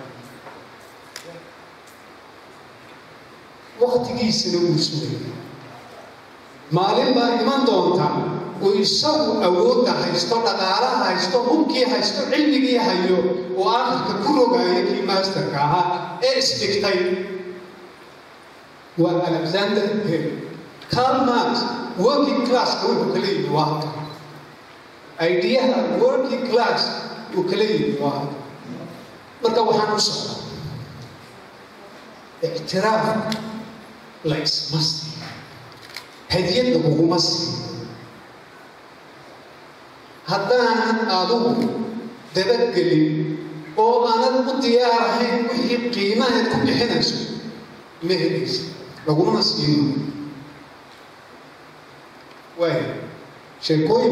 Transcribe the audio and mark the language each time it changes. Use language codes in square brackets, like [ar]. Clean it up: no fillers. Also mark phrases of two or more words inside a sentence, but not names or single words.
[so] waqtigiisina wuu sugaya maalin baa iman doonta uu isagu awoodda haysto dhaqaalaha haysto hubkii haysto cilmigii hayo oo aakhirka ku rogaaya kii masterka ahaa ee isdhigtay waa alexander hegel Karl Marx [en] working classka [so] wuxuu kala yimi waa halka ideaha [en] working class [so] uu kala yimi waa halka marka waxaan u socdaa ictiraaf la isma siiyo hadiyad laguguma siiyo haddaanan adigu dabagelin oo aanad u diyaarahayn wixii qiimahaad ku bixinayso ma helaysa laguma siin waayo sheekooyin